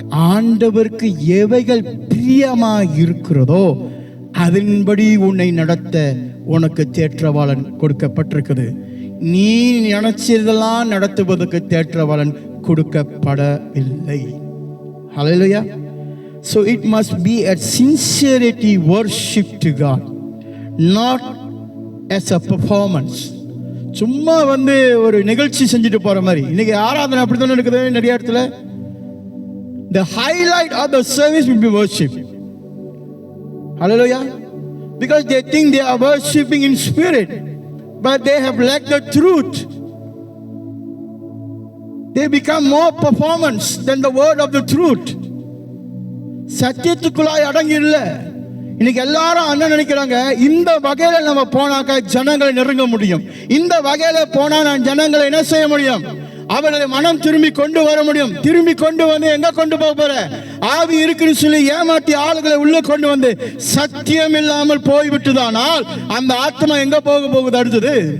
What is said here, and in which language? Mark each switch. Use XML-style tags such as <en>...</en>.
<ta>ஆண்டவருக்கு எவைகள் பிரியமாக இருக்கிறதோ அதன்படி உன்னை நடத்த உனக்கு தேற்றவாளன் கொடுக்கப்பட்டிருக்குது. நீ நினைச்சதெல்லாம் நடத்துவதற்கு தேற்றவாளன் கொடுக்கப்படவில்லை. ஹல்லேலூயா.</ta> <en>So it must be a sincerity worship to God, not as a performance.</en> <ta>சும்மா ஒரு நிகழ்ச்சி செஞ்சுட்டு போற மாதிரி. இன்னைக்கு ஆராதனை அப்படித்தானே இருக்குது நிறைய இடத்துல.</ta> <en>The highlight of the service will be worship. Hallelujah. Because they think they are worshiping in spirit, but they have lacked the truth. They become more performance than the word of the truth.</en> <ta>சத்தியத்துக்குள்ளாய் அடங்கி இல்லை. இன்னைக்கு எல்லாரும் என்ன நினைக்கிறாங்க, இந்த வகையில நம்ம போனாக்க ஜனங்களை நெருங்க முடியும், இந்த வகையில போனா நான் ஜனங்களை என்ன செய்ய முடியும், அவர்களை மனம் திரும்பி கொண்டு வர முடியும். திரும்பி கொண்டு வந்து எங்க கொண்டு போக போற, ஆவி இருக்குன்னு சொல்லி ஏமாற்றி ஆளுகளை உள்ள கொண்டு வந்து சத்தியம் இல்லாமல் போய்விட்டுதானால் அந்த ஆத்மா எங்க போகுது அடுத்தது?</ta>